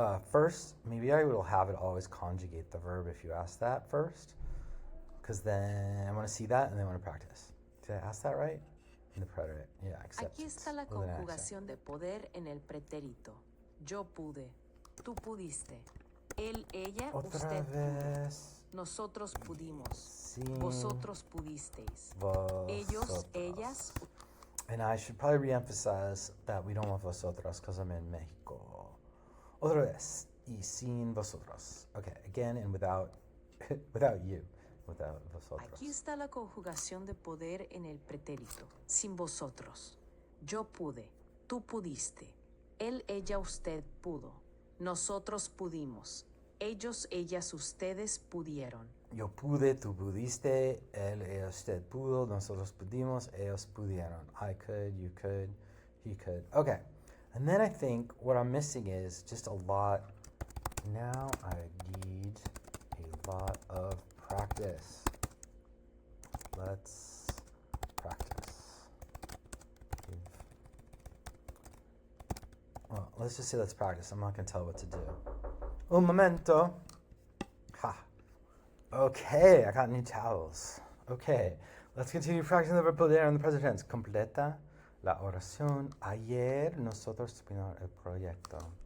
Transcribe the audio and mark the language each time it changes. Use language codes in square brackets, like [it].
[en] First, maybe I will have it always conjugate the verb if you ask that first, because then I want to see that and then I want to practice. Did I ask that right? In the preterite, yeah, acceptance. [es] Aquí está la conjugación de poder en el pretérito. Yo pude. Tú pudiste. Él, ella, Otra usted vez. pudo. Nosotros pudimos. Sí. Vosotros pudisteis. Vosotros. Ellos, ellas. [en] And I should probably reemphasize that we don't have vosotros because I'm in Mexico. [es] Otra vez. Y sin vosotros. [en] Okay, again and without without you. Without vosotros. [es] Aquí está la conjugación de poder en el pretérito. Sin vosotros. Yo pude. Tú pudiste. Él, ella, usted pudo. Nosotros pudimos. Ellos, ellas, ustedes pudieron. Yo pude, tú pudiste, él, ella, usted pudo, nosotros pudimos, ellos pudieron. [en] I could, you could, he could. Okay. And then I think what I'm missing is just a lot. Now I need a lot of practice. Let's practice. Well, let's just say let's practice. I'm not going to tell what to do. [es] Un momento. [en] Ha. Okay, I got new towels. Okay, let's continue practicing the verb poder in the present tense. [es] Completa la oración. Ayer nosotros terminamos el proyecto.